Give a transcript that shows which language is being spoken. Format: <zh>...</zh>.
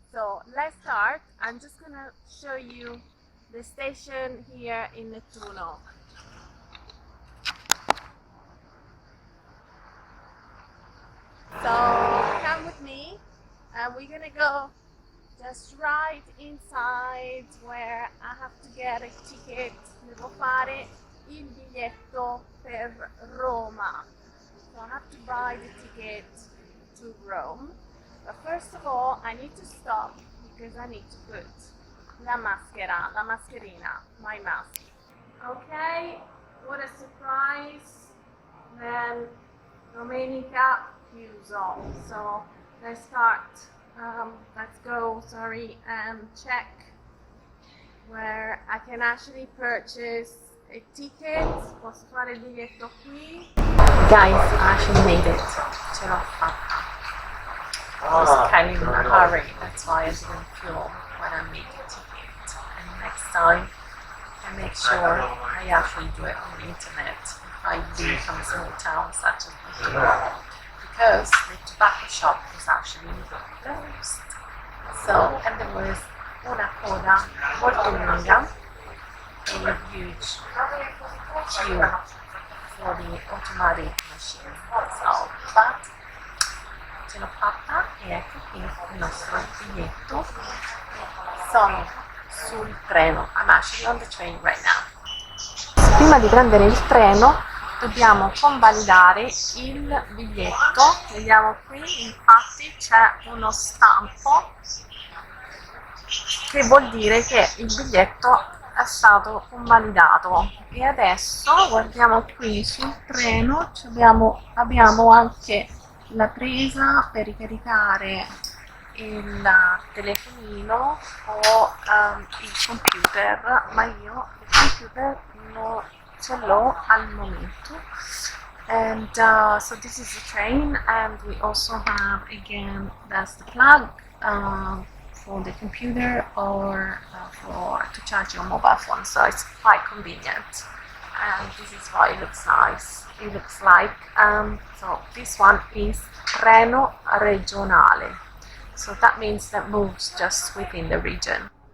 <en>So let's start. I'm just gonna show you the station here in Nettuno. So come with me and we're gonna go just right inside where I have to get a ticket.</en> <it>Devo fare il biglietto per Roma.</it> <en>So I have to buy the ticket to Rome. But first of all, I need to stop because I need to put</en> <it>la mascherina,</it> <en>my mask. Okay, what a surprise. Then</en> <it>Domenica chiuso.</it> <en>So let's start. Let's go, and check where I can actually purchase a ticket.</en> <it>Posso fare il biglietto qui.</it> <en>Guys, I actually made it.</en> <it>Ce l'ho fatta.</it> <en>I was kind of in a hurry, that's why I didn't film when I make a ticket. And next time, I make sure I actually do it on the internet if I leave from a small town such as Puglia, because the tobacco shop was actually closed. So, and there was</en> <it>una coda molto lunga,</it> <en>a huge queue for the automatic machine. So, but</en> <it>ce l'ho fatta e ecco qui il nostro biglietto. Sono sul treno.</it> <en>I'm actually on the train right now.</en> <it>Prima di prendere il treno dobbiamo convalidare il biglietto. Vediamo qui, infatti c'è uno stampo che vuol dire che il biglietto è stato convalidato. E adesso guardiamo qui sul treno, abbiamo anche la presa per ricaricare il telefonino o il computer, ma io il computer non ce l'ho al momento.</it> <en>And so this is the train, and we also have, again, that's the plug for the computer or to charge your mobile phone, so it's quite convenient. And this is what it looks like. So this one is</en> <it>treno regionale,</it> <en>so that means that moves just within the region.</en>